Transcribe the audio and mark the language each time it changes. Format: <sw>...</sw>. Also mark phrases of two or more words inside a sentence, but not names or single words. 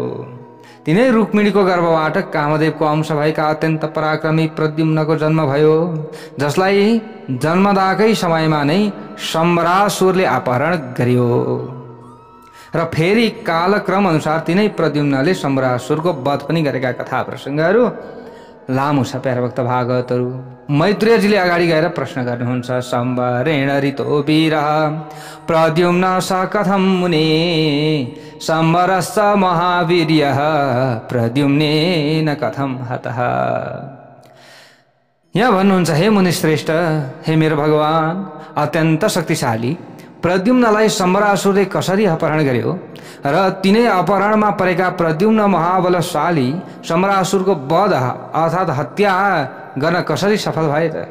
<ne>तिनै रुक्मिणीको गर्भबाट कामदेवको अंश भएका अत्यन्त पराक्रमी प्रद्युम्नको जन्म भयो, जसलाई जन्मदाकै समयमा नै सम्बरासुरले अपहरण गर्यो। र फेरि कालक्रम अनुसार तिनै प्रद्युम्नले सम्बरासुरको वध पनि गरेका कथा प्रसङ्गहरू लामो छ प्यारा भक्त भागवतहरू। मैत्रेयजीले अगाडि गएर प्रश्न गर्नुहुन्छ।</ne> <sa>सम्बरेण ऋतो वीरः प्रद्युम्न स कथं मुने सम्बरश्च महावीर्यः प्रद्युम्नेन कथं हतः।</sa> <ne>यहाँ भन्नुहुन्छ, हे मुनिश्रेष्ठ, हे मेरो भगवान, अत्यन्त शक्तिशाली प्रद्युम्नलाई सम्बरासुरले कसरी अपहरण गर्यो र तिनै अपहरणमा परेका प्रद्युम्न महाबलशाली सम्बरासुरको वध अर्थात् हत्या गर्न कसरी सफल भए त?</ne>